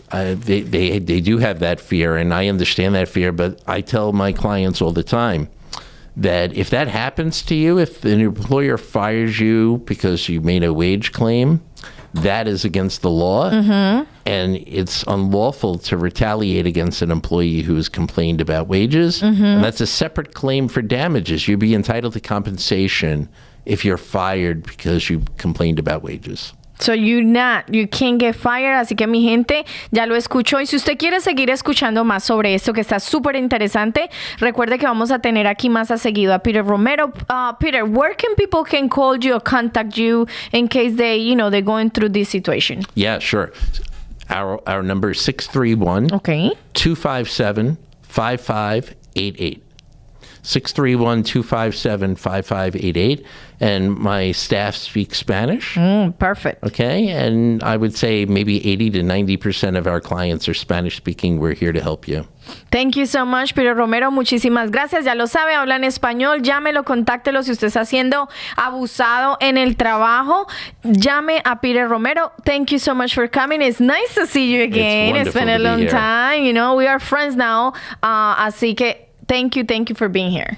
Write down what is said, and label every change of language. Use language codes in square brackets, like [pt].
[en] They do have that fear, and I understand that fear, but I tell my clients all the time that if that happens to you, if an employer fires you because you made a wage claim, that is against the law, and it's unlawful to retaliate against an employee who has complained about wages, and that's a separate claim for damages. You'd be entitled to compensation if you're fired because you complained about wages. So you can't get fired. [es] Así que mi gente, ya lo escuchó. Y si usted quiere seguir escuchando más sobre esto que está súper interesante, recuerde que vamos a tener aquí más a seguido a Peter Romero. [en] Peter, where can people can call you or contact you in case they're going through this situation? Yeah, sure. Our number is 631 Okay. 257-5588. 631-257-5588. And my staff speaks Spanish. Perfect. Okay. And I would say maybe 80 to 90% of our clients are Spanish speaking. We're here to help you. Thank you so much, Peter Romero. [es] Muchísimas gracias. Ya lo sabe, habla en español. Llámelo, contáctelo si usted está siendo abusado en el trabajo. Llame a Peter Romero. [en] Thank you so much for coming. It's nice to see you again. It's been a wonderful to be long here. time. We are friends now. [es] Así que [en] thank you for being here.